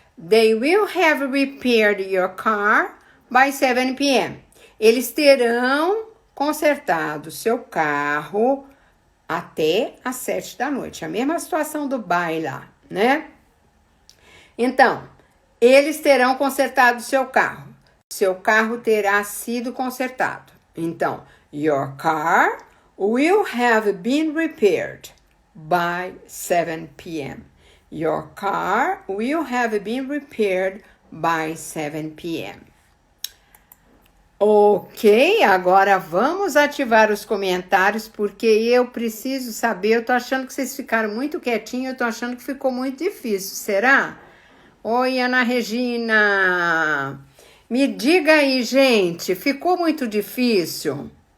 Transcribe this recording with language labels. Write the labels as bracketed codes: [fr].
[en] They will have repaired your car by 7 p.m. [pt] Eles terão consertado seu carro até às 7 da noite. A mesma situação do by lá, né? Então, eles terão consertado seu carro. Seu carro terá sido consertado. [en] Então, your car will have been repaired by 7 p.m. Your car will have been repaired by 7 p.m. [pt] Ok, agora vamos ativar os comentários, porque eu preciso saber, eu tô achando que vocês ficaram muito quietinhos, eu tô achando que ficou muito difícil, será? Oi, Ana Regina! Me diga aí, gente, ficou muito difícil?